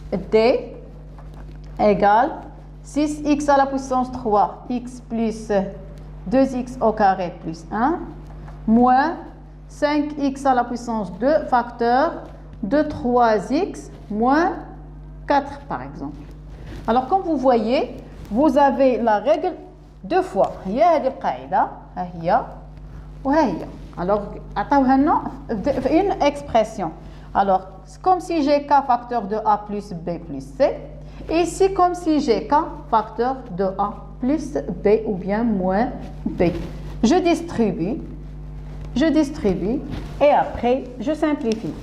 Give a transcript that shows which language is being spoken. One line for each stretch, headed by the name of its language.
French: D égale 6x à la puissance 3, x plus 2x au carré plus 1, moins 5x à la puissance 2, facteur de 3x moins 4 par exemple. Alors comme vous voyez, vous avez la règle deux fois.
Arabic: هي هذه القاعدة ها هي وها هي.
French: Alors
Arabic: عطاوها لنا
French: une expression. Alors c'est comme si j'ai k facteur de a plus b plus c. Et ici comme si j'ai k facteur de a plus b ou bien moins b. Je distribue et après je simplifie.